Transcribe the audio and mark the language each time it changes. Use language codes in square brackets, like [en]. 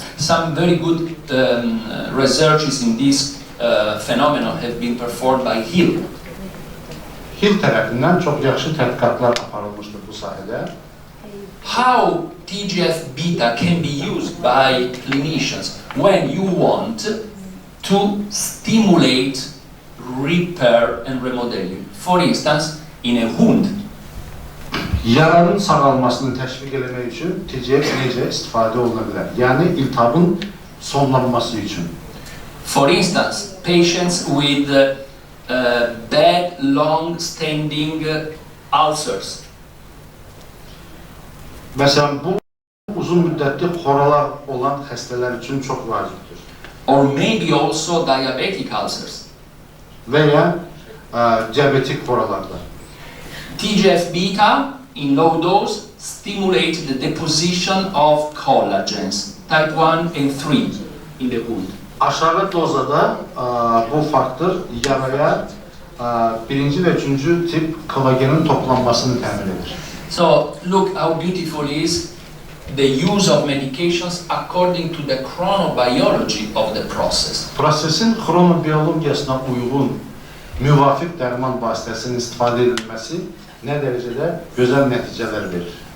[en] Some very good researches in this phenomenon have been performed by Hill. [az] Hill tərəfindən çox yaxşı tədqiqatlar aparılmışdır bu sahədə. [en] How TGF-beta can be used by clinicians when you want to stimulate repair and remodeling. For instance, in a wound. [az] Yaranın sağalmasını təşviq etmək üçün TCF necə istifadə oluna bilər? Yəni iltihabın sonlanması üçün. [en] For instance, patients with bad long-standing ulcers. [az] Məsələn, bu uzun müddətli xoralar olan xəstələr üçün çox vacibdir. [en] Or maybe also diabetic ulcers. [az] Və ya diabetik xoralarda. [en] TGF-beta in low dose stimulate the deposition of collagens, type 1 and 3 in the wound. [az] Aşağı dozada bu faktor yaraya birinci və üçüncü tip kollagenin toplanmasını təmin edir. [en] So look how beautiful is the use of medications according to the chronobiology of the process. [az] Prosesin xronobiyologiyasına uyğun müvafiq dərman vasitəsinin istifadə edilməsi nə dərəcədə gözəl nəticələr verir.